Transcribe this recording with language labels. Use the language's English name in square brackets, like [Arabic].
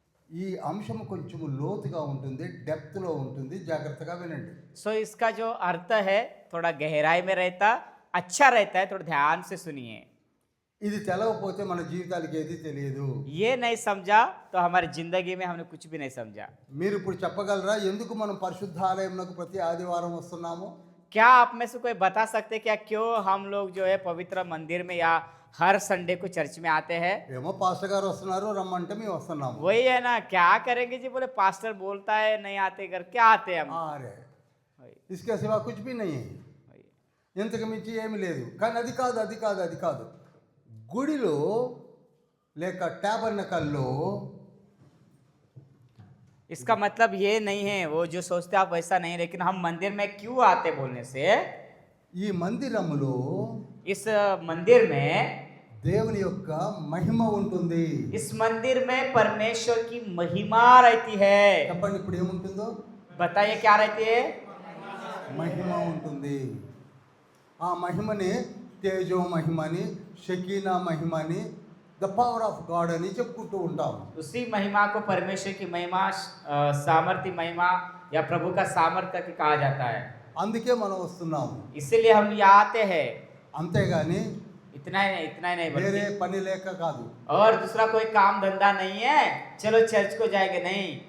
[Telugu] ఈ అంశం కొంచెం లోతుగా ఉంటుంది, డెప్త్లో ఉంటుంది, జాగ్రత్తగా వినండి. [Hindi] सो इसका जो अर्थ है थोड़ा गहराई में रहता, अच्छा रहता है, थोड़ा ध्यान से सुनिए। [Telugu] ఇది తెలవకపోతే మన జీవితాలకి ఏది తెలియదు. [Hindi] ये नहीं समझा तो हमारी जिंदगी में हमने कुछ भी नहीं समझा। [Telugu] మీరు ఇప్పుడు చెప్పగలరా ఎందుకు మనం పరిశుద్ధ ఆలయంలోకి ప్రతి ఆదివారం వస్తున్నాము? [Hindi] क्या आप में से कोई बता सकते क्या क्यों हम लोग जो है पवित्र मंदिर में या हर संडे को चर्च में आते हैं? [Telugu] ఏమో పాస్టర్ గారు వస్తున్నారు రమ్మంటే మేము వస్తున్నాము. [Hindi] वही है ना, क्या करेंगे जी, बोले पास्टर बोलता है नहीं आते, कर क्या आते हम। ఆరే वही, ఇస్కే సివా కుछ भी नहीं है. वही। [Telugu] ఇంతకు మించి ఏమీ లేదు. కానీ అది కాదు గుడిలో లేక ట్యాబర్నకల్లో [Hindi] इसका मतलब ये नहीं है, वो जो सोचते आप वैसा नहीं, लेकिन हम मंदिर में क्यों आते बोलने से, [Telugu] ఈ మందిరములో [Hindi] इस मंदिर में, [Telugu] దేవుని యొక్క మహిమ ఉంటుంది. [Hindi] इस मंदिर में परमेश्वर की महिमा रहती है। [Telugu] చెప్పండి ఇప్పుడు ఏముంటుందో? [Hindi] बताइए क्या रहती है? [Telugu] మహిమ ఉంటుంది. ఆ మహిమని తేజో మహిమని, Shekinah మహిమని, [English] the power of God [Telugu] అని చెప్పుకుంటూ ఉంటాం. [Hindi] उसी महिमा को परमेश्वर की महिमा, सामर्थ्य महिमा या प्रभु का सामर्थ्य की कहा जाता है। [Telugu] అందుకే మనం వస్తున్నాము. [Hindi] इसीलिए हम यहाँ आते हैं। [Telugu] అంతేగాని [Hindi] इतना ही नहीं [Telugu] వేరే [Hindi] बल्कि [Telugu] పని లేక కాదు. [Hindi] और दूसरा कोई काम धंधा नहीं है, चलो चर्च को जाएंगे, नहीं।